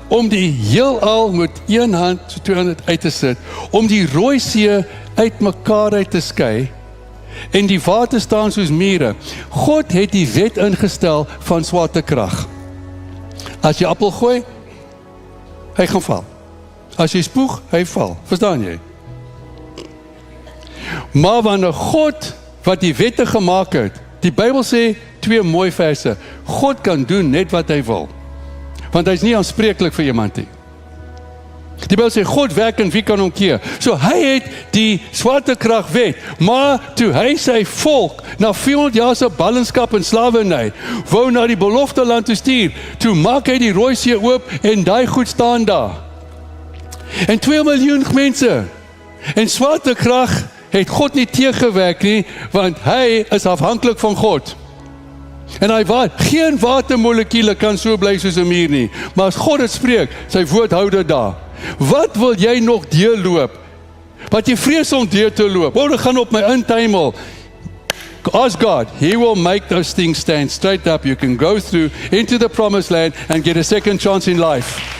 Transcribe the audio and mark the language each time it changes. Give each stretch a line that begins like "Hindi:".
Afrikaans: Om die heelal met een hand, so 2 hande uit te sit, om die Rooi See uit mekaar uit te skei, en die water staan soos mure. God het die wet ingestel van swaartekrag. As jy appel gooi, hy gaan val. As jy spoeg, hy val. Verstaan jy? Maar wanneer God wat die wette gemaak het, die Bybel sê 2 mooi verse, God kan doen net wat hy wil. Want hy is nie aanspreeklik vir iemand nie. Die Bybel sê, God werk en wie kan hom keer? So hy het die swaartekrag wet, maar toe hy sy volk na 400 jaar se ballingskap en slawerny wou na die belofte land toe stuur, toe maak hy die Rooi See oop en daai goed staan daar. En 2 miljoen mense. En swaartekrag het God nie teëgewerk nie, want hy is afhanklik van God. En geen watermolekuule kan so bly soos 'n muur nie, maar as God dit spreek, sy woord hou dit daar. Wat wil jy nog deurloop? Wat jy vrees om deur te loop? Dit gaan op my intuimel.
English: Ask God, He will make those things stand straight up. You can go through into the promised land and get a second chance in life.